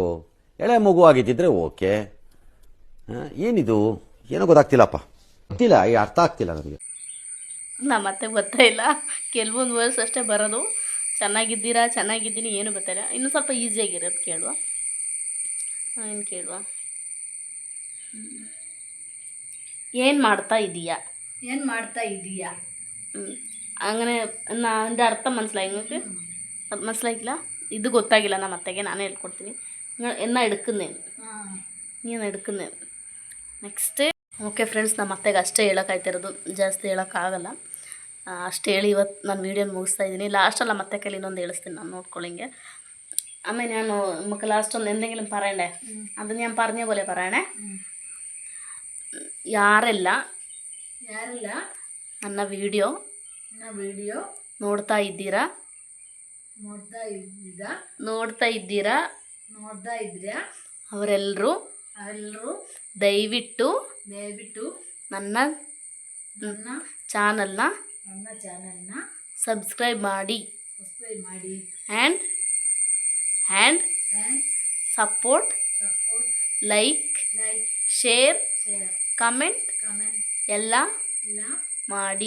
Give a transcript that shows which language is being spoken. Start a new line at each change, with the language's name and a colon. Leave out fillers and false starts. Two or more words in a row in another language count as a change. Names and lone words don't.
Kannada: ಎಳೆ ಮಗು ಆಗಿದ್ದಿದ್ರೆ ಓಕೆ, ಏನಿದು ಏನೋ ಗೊತ್ತಾಗ್ತಿಲ್ಲಪ್ಪ, ಗೊತ್ತಿಲ್ಲ, ಈ ಅರ್ಥ ಆಗ್ತಿಲ್ಲ ನನಗೆ. ಮತ್ತೆ ಗೊತ್ತಾಯಿಲ್ಲ, ಕೆಲವೊಂದು ವರ್ಡ್ಸ್ ಅಷ್ಟೇ ಬರೋದು. ಚೆನ್ನಾಗಿದ್ದೀರಾ, ಚೆನ್ನಾಗಿದ್ದೀನಿ, ಏನು ಗೊತ್ತಾಯಿಲ್ಲ. ಇನ್ನೂ ಸ್ವಲ್ಪ ಈಸಿಯಾಗಿರೋದು ಕೇಳುವ. ಏನು ಕೇಳುವ? ಏನು ಮಾಡ್ತಾ ಇದೀಯಾ.
Malayalam: അങ്ങനെ അതിൻ്റെ അർത്ഥം മനസ്സിലായി നിങ്ങൾക്ക്? മനസ്സിലായില്ല?
Kannada: ഇത് ಗೊತ್ತಾಗಿಲ್ಲ ನಮ್ಮ ಅತ್ತೆಗೆ, ನಾನೇ ಹೇಳ್ಕೊಡ್ತೀನಿ.
Malayalam: എന്നാ എടുക്കുന്നേന്ന്, നീ എന്നാ എടുക്കുന്നേന്ന്.
English: next okay friends,
Kannada: ನಮ್ಮ ಅತ್ತೆಗೆ ಅಷ್ಟೇ ಹೇಳೋಕ್ಕಾಯ್ತಿರೋದು, ಜಾಸ್ತಿ ಹೇಳೋಕ್ಕಾಗಲ್ಲ. ಅಷ್ಟು ಹೇಳಿ ಇವತ್ತು ನಾನು ವೀಡಿಯೋನ ಮುಗಿಸ್ತಾ ಇದ್ದೀನಿ. ലാസ്റ്റല്ല ನಮ್ಮ അത്തെ കയ്യിൽ ಇನ್ನೊಂದು ಹೇಳಿಸ್ತೀನಿ ನಾನು, നോട്ട്ಕೊಳ್ಳಿಂಗೆ. ಆಮೇಲೆ ನಾನು
Malayalam: നമുക്ക് ലാസ്റ്റ് ഒന്ന് എന്തെങ്കിലും പറയണ്ടേ, അത് ഞാൻ പറഞ്ഞ പോലെ പറയണേ.
Kannada: ಯಾರೆಲ್ಲ ನನ್ನ ವಿಡಿಯೋ ನೋಡ್ತಾ ಇದ್ದೀರಾ ಅವರೆಲ್ಲರೂ ದಯವಿಟ್ಟು ನನ್ನ ಚಾನಲ್ನ ಸಬ್ಸ್ಕ್ರೈಬ್ ಮಾಡಿ
English: and support, like, share, comment
Kannada: ಎಲ್ಲ ಮಾಡಿ.